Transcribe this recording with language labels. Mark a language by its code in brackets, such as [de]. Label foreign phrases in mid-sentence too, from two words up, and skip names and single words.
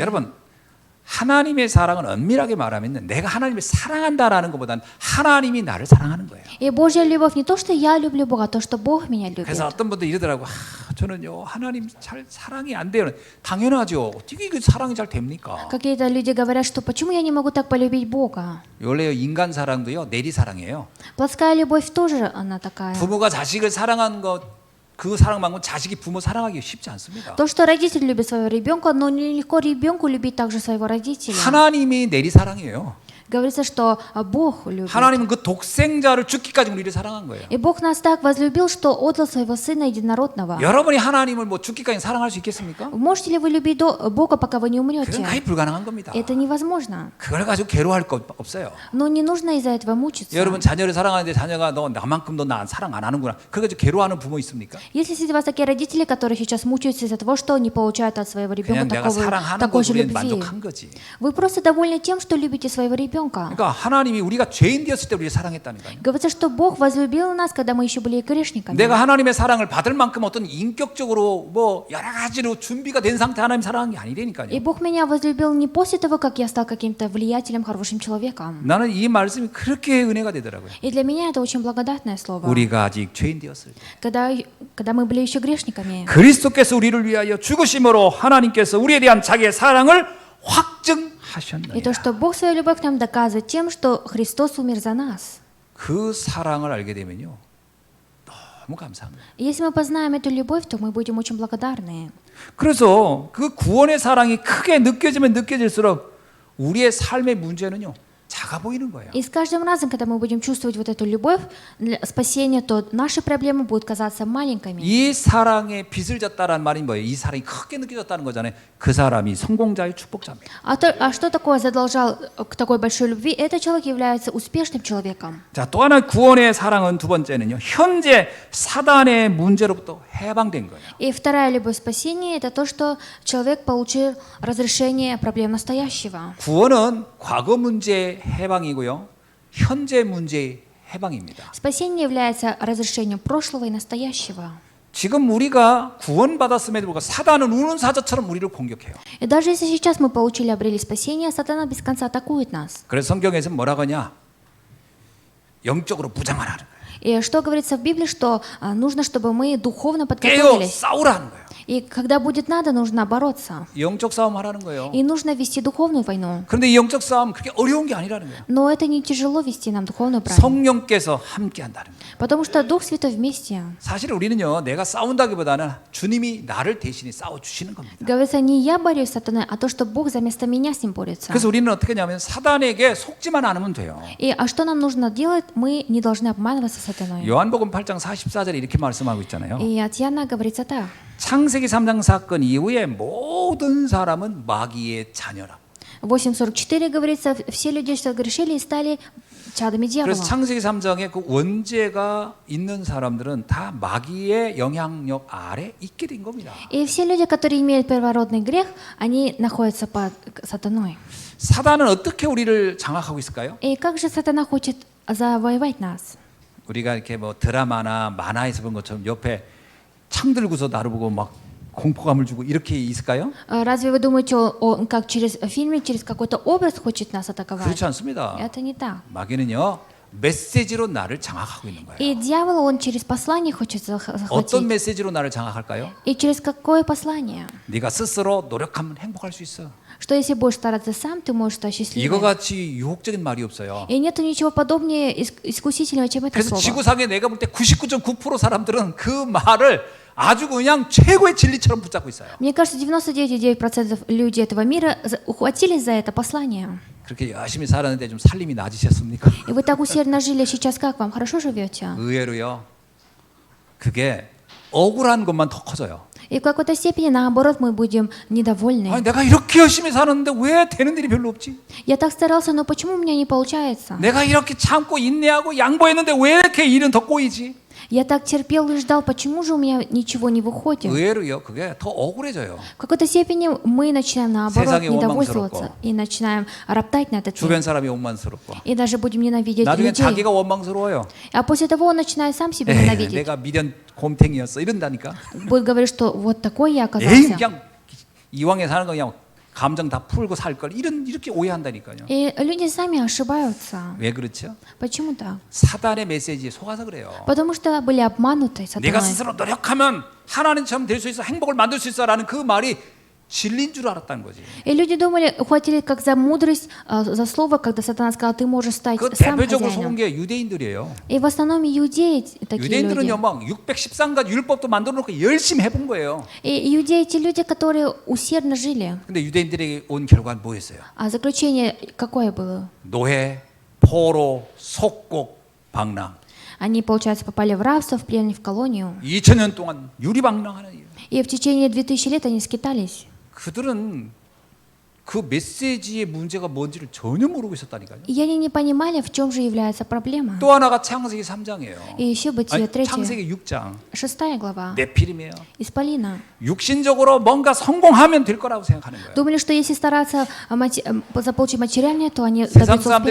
[ko] 여러분 하나님의 사랑은 엄밀하게 말하면 내가 하나님을 사랑한다라는 것보다는 하나님이 나를 사랑하는 거예요. [ru] И Божья любовь не то, что я люблю Бога, а то, что Бог меня любит. [ko] 그래서 어떤 분들 이러더라고. 저는요 하나님 잘 사랑이 안 돼요. 당연하죠. 어떻게 이게 사랑이 잘 됩니까? [ru] Какие-то люди говорят, что почему я не могу так полюбить Бога? [ko] 원래 인간 사랑도요 내리 사랑이에요. [ru] Плотская любовь тоже она такая. [ko] 부모가 자식을 사랑하는 것 그 사랑만큼 자식이 부모 사랑하기 쉽지 않습니다. [ru] То, что родитель любит своего ребенка, но нелегко ребенку любить также своего родителя. [ko] 하나님이 내리 사랑이에요. [ru] Говорится, что Бог любит. [ko] 하나님은 그 독생자를 죽기까지 우리를 사랑한 거예요. [ru] И Бог нас так возлюбил, что отдал своего Сына Единородного. [ko] 여러분이 하나님을 뭐 죽기까지 사랑할 수 있겠습니까? [ru] Можете ли вы любить Бога, пока вы не умрете? [ko] 그건 거의 불가능한 겁니다. [ru] Это невозможно. [ko] 그걸 가지고 괴로워할 것 없어요. [ru] Но не нужно из-за этого мучиться. [ko] 여러분 자녀를 사랑하는데 자녀가 너 나만큼도 나 사랑 안 하는구나. 그래가지고 괴로워하는 부모 있습니까? [ru] Если среди вас такие родители, которые сейчас мучаются из-за того, что не получают от своего ребенка [ko] 그냥 내가 사랑하는 [ru] такой же [ko] 것으로 [ru] любви, [ko] 만족한 거지. [ru] вы просто довольны тем, что любите своего ребенка. [ko] 그러니까 하나님이 우리가 죄인 되었을 때 우리를 사랑했다니까요. [ru] Говорится, что Бог возлюбил нас, когда мы еще были грешниками. [ko] 내가 하나님의 사랑을 받을 만큼 어떤 인격적으로 뭐 여러 가지로 준비가 된 상태 하나님 사랑한 게 [ru] И [ko] 아니라니까요. [ru] Бог меня возлюбил не после того, как я стал каким-то влиятельным, хорошим человеком. [ko] 나는 이 말씀이 그렇게 은혜가 되더라고요. [ru] И для меня это очень благодатное слово. [ko] 우리가 아직 죄인 되었을 때 [ru] Когда мы были еще грешниками. [ko] 그리스도께서 우리를 위하여 죽으심으로 하나님께서 우리에 대한 자기의 사랑을 확증하셨느니라. [ru] И то, что Бог свою любовь к нам доказывает тем, что Христос умер за нас. [ko] 그 사랑을 알게 되면요 너무 감사한 거예요. [ru] И если мы познаем эту любовь, то мы будем очень благодарны. [ko] 그래서 그 구원의 사랑이 크게 느껴지면 느껴질수록 우리의 삶의 문제는요 작아 보이는 거예요. [ru] И с каждым разом, когда мы будем чувствовать вот эту любовь для спасения, то наши проблемы будут казаться маленькими. [ko] 이 사랑에 빚을 졌다라는 말이 뭐예요? 이 사랑이 크게 느껴졌다는 거잖아요. 그 사람이 성공자의 축복자입니다. [ru] А что такое задолжал к такой большой любви? Этот человек является успешным человеком. [ko] 자, 또 하나 구원의 사랑은 두 번째는요. 현재 사단의 문제로부터 해방된 거예요. [ru] И вторая любовь спасения – это то, что человек получил разрешение проблем настоящего. [ko] 구원은 과거 문제의 해방이고요. 현재 문제의 해방입니다. [ru] Спасение является разрешением прошлого и настоящего. [ko] 지금 우리가 구원받았음에도 불구하고 사단은 우는 사자처럼 우리를 공격해요. [ru] И даже если сейчас мы обрели спасение, сатана без конца атакует нас. [ko] 그래서 성경에서 뭐라고 하냐? 영적으로 무장하라는 거예요. [ru] И что говорится в Библии, что нужно, чтобы мы духовно [ko] 깨어 [ru] подготовились. [ko] 싸우라는 거예요. [ru] И когда будет надо, нужно бороться. [ko] 영적 싸움 하라는 거예요. [ru] И нужно вести духовную войну. [ko] 그런데 이 영적 싸움 그렇게 어려운 게 아니라는 거예요. [ru] Но это не тяжело вести нам духовную правду. [ko] 성령께서 함께 한다는 거예요. [ru] Потому что Дух Святой вместе. [ko] 사실 우리는요, 내가 싸운다기보다는 주님이 나를 대신에 싸워 주시는 겁니다. [ru] Говорится, не я борюсь с сатаной, а то, что Бог вместо меня с ним борется. [ko] 그래서 우리는 어떻게 하냐면 사단에게 속지만 않으면 돼요. [ru] И что нам нужно делать? Мы не должны обманываться сатаной. [ko] 요한복음 8장 44절에 이렇게 말씀하고 있잖아요. [ru] И от Иоанна говорится так. [ko] 창세기 3장 사건 이후에 모든 사람은 마귀의 자녀라. [ru] 8:44 говорится, все люди согрешили и стали чадами дьявола. [ko] 그래서 창세기 3장에 그 원죄가 있는 사람들은 다 마귀의 영향력 아래 있게 된 겁니다. [ru] И все люди, которые имеют первородный грех, они находятся под сатаной. [ko] 사단은 어떻게 우리를 장악하고 있을까요? [ru] И как же сатана хочет завоевать нас? [ko] 우리가 이렇게 뭐 드라마나 만화에서 본 것처럼 옆에 창 들고서 나를 보고 막 공포감을 주고 이렇게 있을까요? [ru] Разве вы думаете, он как через фильм, через какой-то образ хочет нас атаковать? [ko] 그렇지 않습니다. [ru] Это не так. [ko] 마귀는요, 메시지로 나를 장악하고 있는 거예요. [ru] И дьявол, он через послание хочет [ko] 어떤 [ru] захватить. [ko] 메시지로 나를 장악할까요? [ru] И через какое послание? [ko] 네가 스스로 노력하면 행복할 수 있어. [ru] Что если будешь стараться сам, ты можешь стать [ko] 이거 [ru] счастливым. [ko] 같이 유혹적인 말이 없어요. [ru] И нету ничего подобнее искусительного, чем это [ko] 그래서 [ru] слово. [ko] 지구상에 내가 볼 때 99.9% 사람들은 그 말을 아주 그냥 최고의 진리처럼 붙잡고 있어요. [ru] Мне кажется, 99,9% людей этого мира ухватились за это послание. [ko] 그렇게 열심히 살았는데 좀 살림이 낮으셨습니까? [ru] И вы так усердно жили, сейчас как вам? Хорошо живете? [ko] 의외로요. 그게 억울한 것만 더 커져요. [ru] И в какой-то степени, наоборот, мы будем недовольны. [ko] 아니, 내가 이렇게 열심히 사는데 왜 되는 일이 별로 없지? [ru] Я так старался, но почему у меня не получается? [ko] 내가 이렇게 참고 인내하고 양보했는데 왜 이렇게 일은 더 꼬이지? [ru] Я так терпел и ждал, почему же у меня ничего не выходит? [ko] 의외로요. 그게 더 억울해져요. [ru] В какой-то степени мы начинаем, наоборот, [ko] 세상이 [ru] недовольствоваться [ko] 원망스럽고. [ru] и начинаем роптать на этот мир. [ko] 주변 사람이 원망스럽고. [ru] И даже будем ненавидеть [ko] 나중에 [ru] людей. [ko] 자기가 원망스러워요. [ru] А после того он начинает сам себя [ko] 에이, [ru] ненавидеть. [ko] 내가 미련 곰탱이였어. 이런다니까. [ru] Будет говорить, что вот такой я [ko] 에이, [ru] оказался. [ko] 그냥 이왕에 사는 거 그냥 감정 다 풀고 살 걸. 이렇게 오해한다니까요. [ru] И люди сами ошибаются. [ko] 왜 그렇죠? [ru] Почему так? [ko] 사단의 메시지에 속아서 그래요. [ru] Потому что были обмануты [ko] 내가 [ru] сатаной. [ko] 스스로 노력하면 하나님처럼 될 수 있어, 행복을 만들 수 있어라는 그 말이 진리인 줄 알았다는 거지. [ru] И люди думали, ухватили как за мудрость, за слово, когда сатана сказал, ты можешь стать [ko] 그 [ru] сам [ko] 대표적으로 속은 [ru] хозяином. [ko] 게 유대인들이에요. [ru] И в основном иудеи такие [ko] 유대인들은요, [ru] люди. [ko] 막 613가지 율법도 만들어 놓고 열심히 해본 거예요. [ru] И иудеи те люди, которые усердно жили. [ko] 근데 유대인들에게 온 결과는 뭐였어요? [ru] А заключение какое было? [ko] 노예, 포로, 속국, 방랑. [ru] Они, получается, попали в рабство, в плен, в колонию. [ko] 2000년 동안 유리방랑하는 일. [ru] И в течение 2000 лет они скитались. [ko] 그들은 그 메시지의 문제가 뭔지를 전혀 모르고 있었다니까요. [ru] И они не понимали, в чем же является проблема. [ko] 또 하나가 창세기 3장이에요. [ru] И еще Бытие 3, [ko] 창세기 6장. [ru] 6 глава. [ko] 네피림이에요. [ru] Исполина. [ko] 육신적으로 뭔가 성공하면 될 거라고 생각하는 거예요. [ru] Думали, что если стараться заполучить материальное, то они [ko] 세상 [ru] добьются [ko] 사람들이